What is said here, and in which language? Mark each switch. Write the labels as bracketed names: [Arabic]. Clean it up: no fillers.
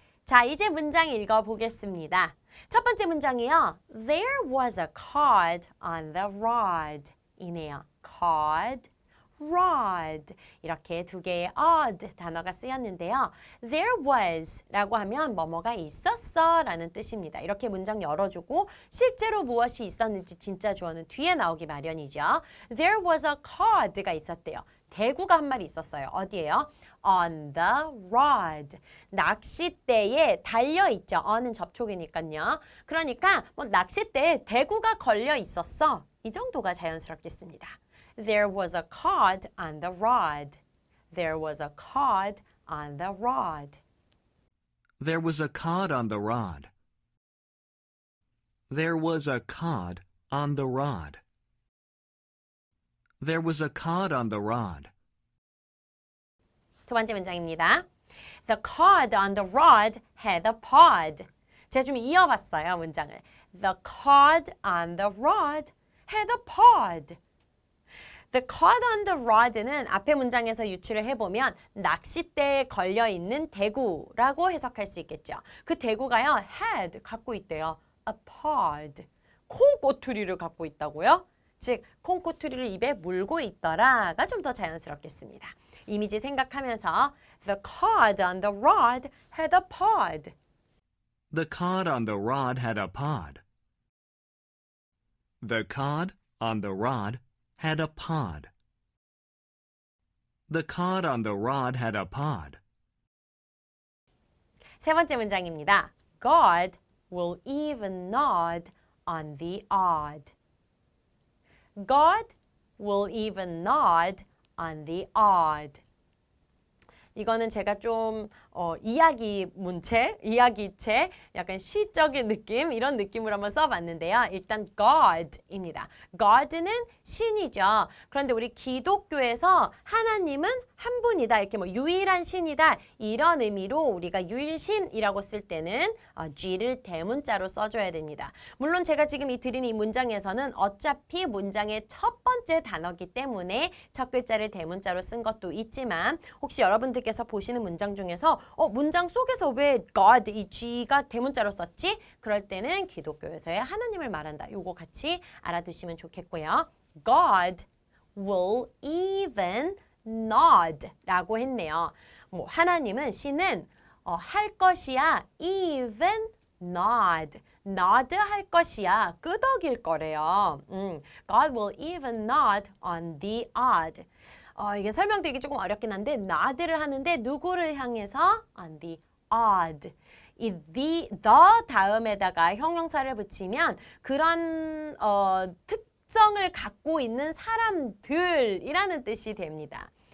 [Korean] 자, 이제 문장 읽어보겠습니다. 첫 번째 문장이요. [English] There was a cod on the rod [Korean] 이네요. cod, rod 이렇게 두 개의 odd 단어가 쓰였는데요. [English] There was [Korean] 라고 하면 뭐뭐가 있었어 라는 뜻입니다. 이렇게 문장 열어주고 실제로 무엇이 있었는지 진짜 주어는 뒤에 나오기 마련이죠. [English] There was a cod [Korean] 가 있었대요. 대구가 한 마리 있었어요. 어디예요? [English] On the rod. [Korean] 낚싯대에 달려있죠. on은 접촉이니까요. 그러니까 뭐 낚싯대에 대구가 걸려 있었어. 이 정도가 자연스럽겠습니다. [English] There was a cod on the rod. There was a cod on the rod. There was a cod on the rod. There was a cod on the rod. There was a cod on the rod. [Korean] 두 번째 문장입니다. [English] The cod on the rod had a pod. [Korean] 제가 좀 이어봤어요, 문장을. [English] The cod on the rod had a pod. [Korean] The cod on the rod는 앞에 문장에서 유추를 해보면 낚싯대에 걸려있는 대구라고 해석할 수 있겠죠. 그 대구가요, had, 갖고 있대요. [English] A pod. [Korean] 콩꼬투리를 갖고 있다고요? 즉, 콩꼬투리를 입에 물고 있더라가 좀 더 자연스럽겠습니다. 이미지 생각하면서 [English] The cod on the rod had a pod. The cod on the rod had a pod. The cod on the rod had a pod. The cod on the rod had a pod. [Korean] 세 번째 문장입니다. [English] God will even nod on the odd. God will even nod on the odd. [Korean] 이거는 제가 좀 이야기책, 약간 시적인 느낌 이런 느낌으로 한번 써봤는데요. 일단 God입니다. God는 신이죠. 그런데 우리 기독교에서 하나님은 한 분이다. 이렇게 뭐 유일한 신이다. 이런 의미로 우리가 유일신이라고 쓸 때는 G를 대문자로 써줘야 됩니다. 물론 제가 지금 드린 이 문장에서는 어차피 문장의 첫 번째 단어이기 때문에 첫 글자를 대문자로 쓴 것도 있지만 혹시 여러분들께서 보시는 문장 중에서 문장 속에서 왜 God, 이 G가 대문자로 썼지? 그럴 때는 기독교에서의 하나님을 말한다. 요거 같이 알아두시면 좋겠고요. [English] God will even nod [Korean] 라고 했네요. 뭐 하나님은 신은 할 것이야 [English] even nod. [Korean] nod 할 것이야. 끄덕일 거래요. [English] God will even nod on the odd. [Korean] 이게 설명드리기 조금 어렵긴 한데 nod를 하는데 누구를 향해서? [English] on the odd. [Korean] 이 the 다음에다가 형용사를 붙이면 그런 특성을 갖고 있는 사람들이라는 뜻이 됩니다.